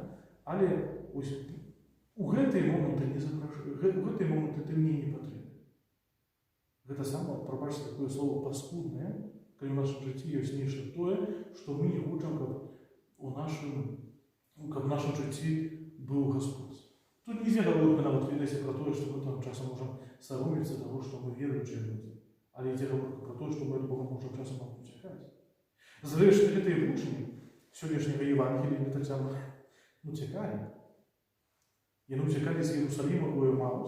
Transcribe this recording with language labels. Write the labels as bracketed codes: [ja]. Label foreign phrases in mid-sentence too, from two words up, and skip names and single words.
[be] Але ось у гэтыя моманты не запрашаю, у гэтыя моманты ты мне не патрэбны. Гэта сама, прабачце, такое слово паскуднае, калі ў нашым жыцці ёсць нешта тое, што мы не хочам, каб в нашым жыцці быў Господь. Тут нельзя гаворка нават ведаеце пра тое, што мы там часам можам саромецца таго, што мы веруючыя людзі. Але ідзе гаворка пра тое, што мы ад Бога можам часам уцякаць. Зрэшты, гэтыя вучні сённяшняга Евангелія не таксама уцякалі. Яны уцякалі з Іерусаліма ў Емаус.